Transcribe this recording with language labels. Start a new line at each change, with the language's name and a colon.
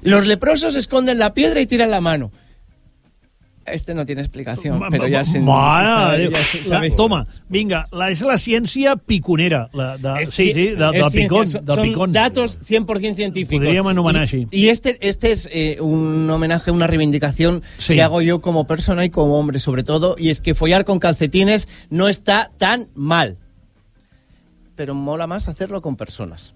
Spanish: Los leprosos esconden la piedra y tiran la mano. Este no tiene explicación, pero ya se sabe.
Catalan: Toma, vinga, és la ciència piconera, del picón.
Spanish: Son datos 100% científicos.
Catalan: Podríem anomenar així.
Spanish: Y este es un homenaje, una reivindicación que hago yo como persona y como hombre, sobre todo, y es que follar con calcetines no está tan mal. Pero mola más hacerlo con personas.